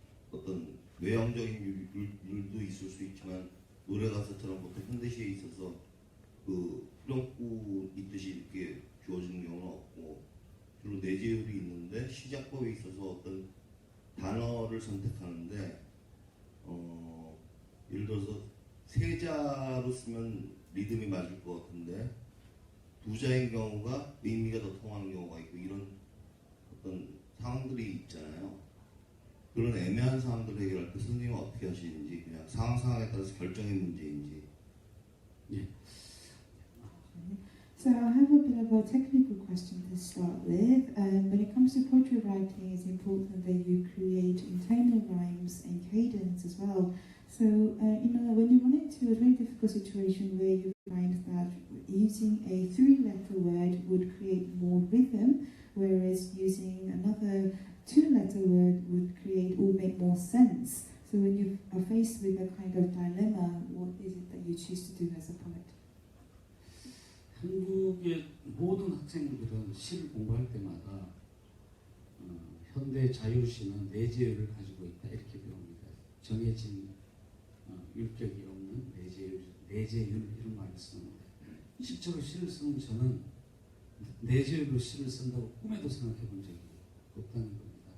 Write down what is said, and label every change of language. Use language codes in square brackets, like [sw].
[ko] 어떤 외형적인 율도 있을 수 있지만 노래 가사처럼 보통 현대시에 있어서 그 후렴구 있듯이 이렇게 주어지는 경우는 없고 주로 내재율이 있는데 시작법에 있어서 어떤 단어를 선택하는데 예를 들어서 세 자로 쓰면 리듬이 맞을 것 같은데 두 자인 경우가 의미가 더 통하는 경우가 있고 이런 어떤 상황들이 있잖아요. 그런 애매한 상황들을 해결할 때 선생님은 어떻게 하시는지 그냥 상황에 따라서 결정의 문제인지. 예. [en] So I have a bit of a technical question to start with. When it comes to poetry writing, it's important that you create internal rhymes and cadence as well. So, when you run into a very difficult situation where you find that using a three-letter word would create more rhythm, whereas using another two-letter word would create or make more sense. So when you are faced with a kind of dilemma, what is it that you choose to do as a poet? [ko] 한국의 모든 학생들은 시를 공부할 때마다 현대 자유시는 내재율을 가지고 있다 이렇게 배웁니다. 정해진 율격이 없는 내재율 이런 말을 쓰는데 실제로 시를 쓰는 저는 내재율로 시를 쓴다고 꿈에도 생각해 본 적이 없다는 겁니다.